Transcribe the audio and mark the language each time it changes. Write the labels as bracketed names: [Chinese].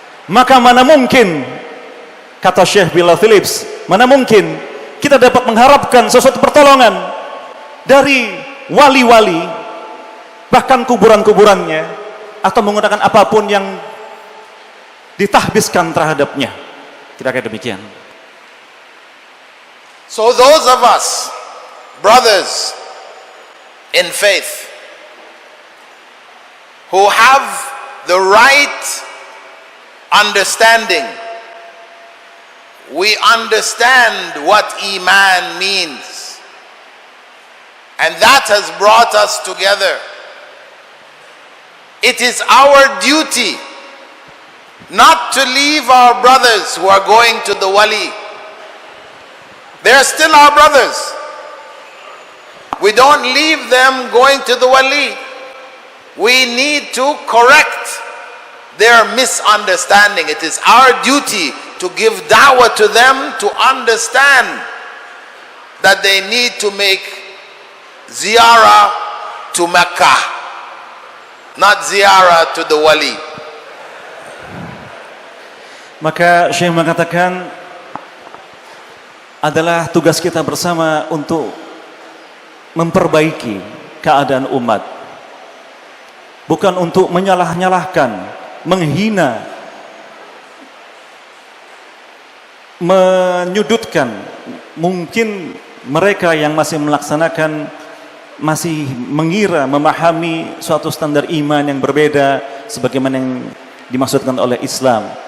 [Indonesian] maka mana mungkin, kata Syekh Bilal Phillips, mana mungkin kita dapat mengharapkan sesuatu pertolongan dari wali-wali, bahkan kuburan-kuburannya, atau menggunakan apapun yang ditahbiskan terhadapnya. Kira-kira demikian. [English] So those of us, brothers in faith, who have the right understanding, we understand what Iman means. And that has brought us together. It is our duty not to leave our brothers who are going to the wali. They are still our brothers. We don't leave them going to the wali. We need to correct their misunderstanding. It is our duty to give da'wah to them to understand that they need to make ziyarah to Mecca, not ziyarah to the wali. [Indonesian] Maka Syekh mengatakan, adalah tugas kita bersama untuk memperbaiki keadaan umat, bukan untuk menyalah-nyalahkan, menghina, menyudutkan mungkin mereka yang masih melaksanakan, masih mengira, memahami suatu standar iman yang berbeda sebagaimana yang dimaksudkan oleh Islam.